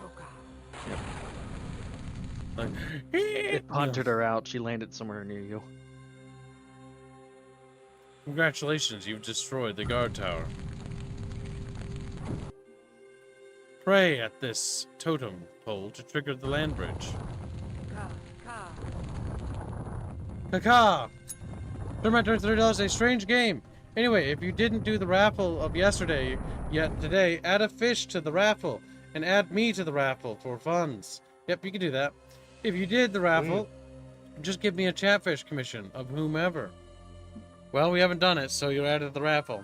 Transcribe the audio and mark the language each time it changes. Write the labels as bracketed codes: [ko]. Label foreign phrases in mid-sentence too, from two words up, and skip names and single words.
[en] Soka. Like, it punted her out. She landed somewhere near you. Congratulations, you've destroyed the guard tower. Pray at this totem pole to trigger the land bridge. Ka. Ka. Kaka! Tournament turns $30, a strange game. Anyway, if you didn't do the raffle of yesterday yet today, add a fish to the raffle and add me to the raffle for funds. Yep, you can do that. If you did the raffle, just give me a chatfish commission of whomever. Well, we haven't done it, so you're added to the raffle.